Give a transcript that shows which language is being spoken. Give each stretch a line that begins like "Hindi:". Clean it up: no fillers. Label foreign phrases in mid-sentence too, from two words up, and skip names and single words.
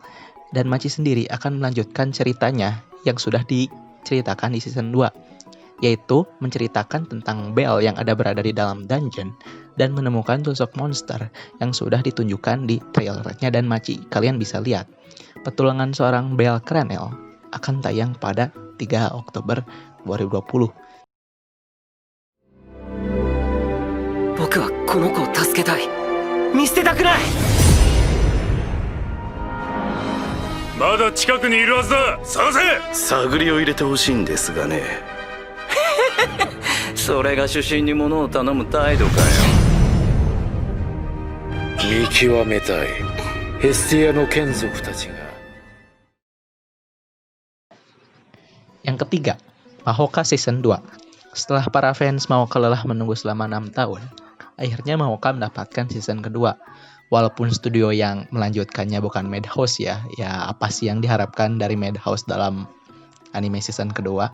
Indonesian: Danmachi sendiri akan melanjutkan ceritanya yang sudah diceritakan di Season 2, yaitu menceritakan tentang Belle yang ada berada di dalam dungeon dan menemukan sosok monster yang sudah ditunjukkan di trailernya Danmachi. Kalian bisa lihat. Petualangan seorang Belle Cranel akan tayang pada 3 Oktober 2020.
Japanese: 僕はこの子を助けたい。見捨てたくない。まだ近くにいるはずだ。探せ。探りを入れてほしいんですがね。それが主審に物を頼む態度かよ。見極めたい。ヘスティアの眷属たちが。
Indonesian: Yang ketiga, Mahoka Season 2. Setelah para fans Mahoka lelah menunggu selama 6 tahun, akhirnya Mahoka mendapatkan season kedua. Walaupun studio yang melanjutkannya bukan Madhouse ya apa sih yang diharapkan dari Madhouse dalam anime season kedua?